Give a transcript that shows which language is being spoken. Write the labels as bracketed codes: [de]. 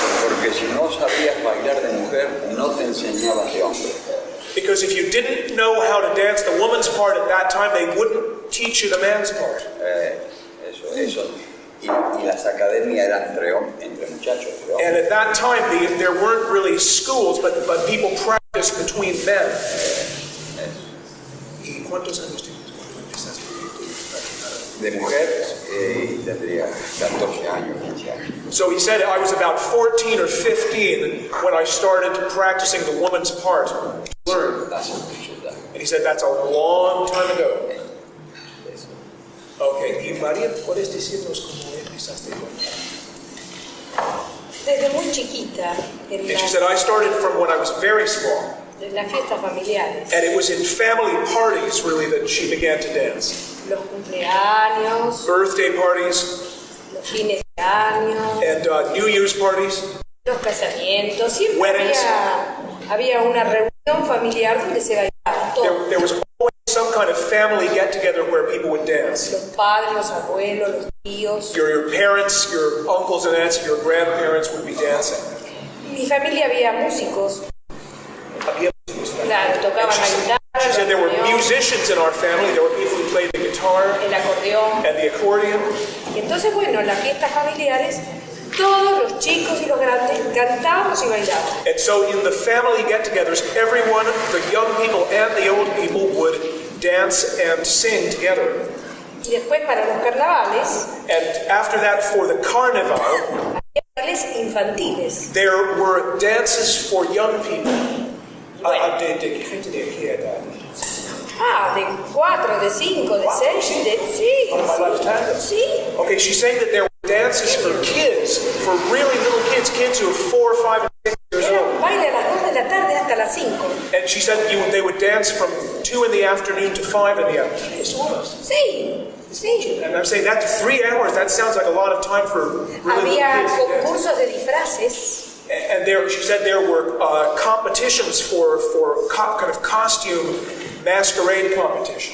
[es] Porque si no sabías bailar de mujer, no te enseñabas de hombre. [en] Because if you didn't know how to dance the woman's part at that time, they wouldn't teach you the man's part. [es] Eso. Y las academias eran entre muchachos. [en] And at that time, there weren't really schools, but people practiced between men. [es] ¿Y cuántos años tienes cuando empezaste a de mujeres tendría 14 años, 15 años. [en] So he said I was about 14 or 15 when I started practicing the woman's part to learn. And he said that's a long time ago. [es] Okay, y María, ¿puedes decirnos cómo empezaste? Desde muy chiquita. [en] And she said I started from when I was very small. [es] En las fiestas familiares. [en] And it was in family parties really that she began to dance. [es] Los cumpleaños. [en] Birthday parties. [es] Los fines de año. [en] And New Year's parties. [es] Los casamientos. Siempre había una reunión familiar donde se bailaba todo. [en] There was always some kind of family get-together where people would dance. [es] Los padres, los abuelos, los tíos. [en] Your parents, your uncles and aunts, your grandparents would be dancing. [es] En mi familia había músicos. Claro, tocaban la guitarra. [en] She said there were musicians in our family. There were people who played the guitar [es] el acordeón. [en] and the accordion. [es] Y entonces, bueno, en las fiestas familiares, todos los chicos y los grandes cantábamos y bailábamos. [en] And so in the family get-togethers, everyone, the young people and the old people, would dance and sing together. [es] Y después para los carnavales, [en] And after that, for the carnival, [es] había bailes infantiles. [en] there were dances for young people. [es] ¿De gente de qué edad? Ah, de 4, de 5, de 6, de... Sí, Para bailar tango? sí. [en] Okay, she's saying that there were dances for kids, for really little kids, kids who are 4, 5, and 6 years [es] Era [en] old. [es] un baile a las 2 de la tarde hasta las 5. [en] And she said they would dance from 2 in the afternoon to 5 in the afternoon. Eso was. [es] Sí, sí. [en] And I'm saying that 3 hours, that sounds like a lot of time for really little kids to dance. [es] concursos de disfraces. [en] And there, she said there were competitions for kind of costume masquerade competitions.